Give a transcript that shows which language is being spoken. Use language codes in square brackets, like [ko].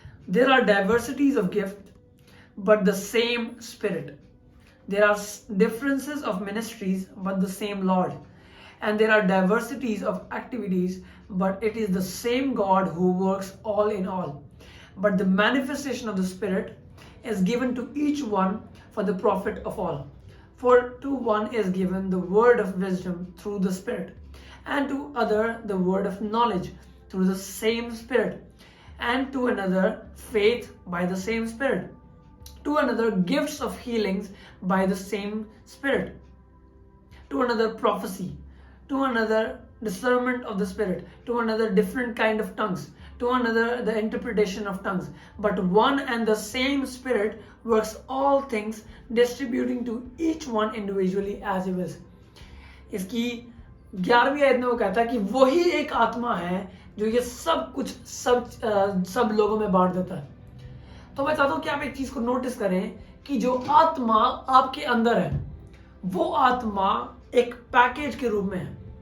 [en] There are diversities of gift but the same spirit, there are differences of ministries but the same Lord, and there are diversities of activities, but it is the same God who works all in all. But the manifestation of the Spirit is given to each one for the profit of all. For to one is given the word of wisdom through the Spirit, and to other the word of knowledge through the same Spirit, and to another faith by the same Spirit, to another gifts of healings by the same Spirit, to another prophecy, to another discernment of the Spirit, to another different kind of tongues, to another the interpretation of tongues. But one and the same Spirit works all things, distributing to each one individually as he wills. [hi] इसकी 11वीं आयत में वो कहता है कि वही एक आत्मा है जो ये सब कुछ सब लोगों में बांट देता है। तो मैं चाहता हूं कि आप एक चीज को नोटिस करें कि जो आत्मा आपके अंदर है वो आत्मा एक पैकेज के रूप में है।